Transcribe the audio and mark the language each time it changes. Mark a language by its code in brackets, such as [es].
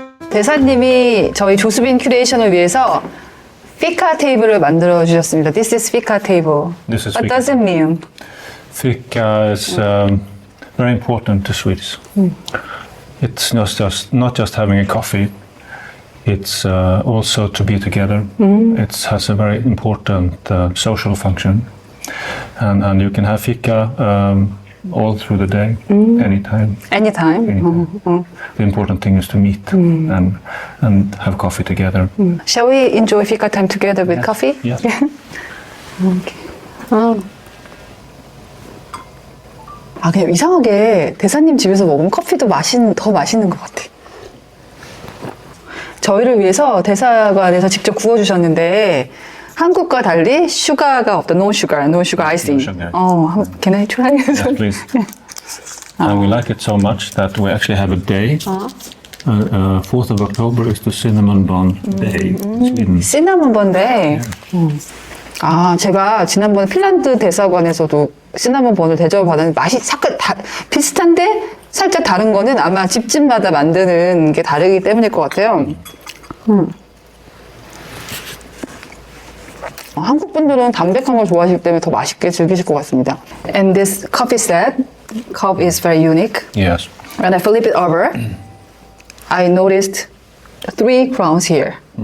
[ko] 대사님이 저희 조수빈 큐레이션을 위해서 피카 테이블을 만들어 주셨습니다. [en] This is Fika table. This is What Fika. does it mean? Fika is very important to Swedes. It's not just having a coffee. It's also to be together. It has a very important social function, and you can have fika all through the day, anytime. Anytime. The important thing is to meet and have coffee together. Shall we enjoy Fika time together with coffee? Yeah. Okay. [ko] 그냥 이상하게 대사님 집에서 먹으면 커피도 더 맛있는 것 같아. 저희를 위해서 대사관에서 직접 구워주셨는데 한국과 달리 슈가가 없다. [en] No sugar icing. No sugar. Can I try? Yes, please. And we like it so much that we actually have a day. 4th of October is the cinnamon bun day in Sweden. 시나몬 번데. [ko] 제가 지난번에 핀란드 대사관에서도 시나몬 번을 대접을 받았는데 맛이 비슷한데 살짝 다른 거는 아마 집집마다 만드는 게 다르기 때문일 것 같아요. 한국 분들은 담백한 걸 좋아하시기 때문에 더 맛있게 즐기실 것 같습니다. [en] And this coffee set, cup is very unique. Yes. When I flip it over, I noticed 3 crowns here.